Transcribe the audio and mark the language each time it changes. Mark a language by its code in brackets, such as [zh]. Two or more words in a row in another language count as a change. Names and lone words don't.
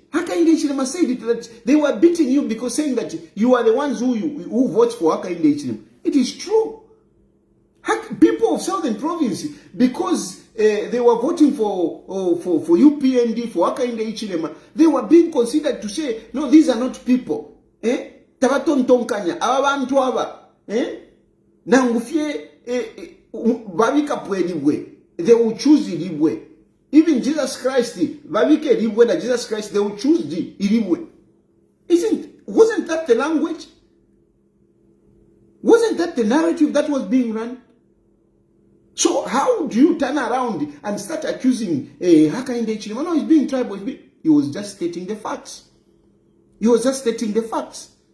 [en] Hakainde Hichilema said it, that they were beating you because saying that you are the ones who vote for Hakainde Hichilema. It is true. People of southern province, because they were voting for UPND, for Hakainde Hichilema, they were being considered to say, no, these are not people. [bem] Tabatontonkanya, abantu aba. Nangufye, babika pwelibwe. [en] They will choose ilibwe. Even Jesus Christ, [bem] babike ilibwe na [en] Jesus Christ, they will choose the ilibwe. Wasn't that the language? Wasn't that the narrative that was being run? So how do you turn around and start accusing Hakainde Hichilema? No, he's being tribal. He was just stating the facts. He was just stating the facts.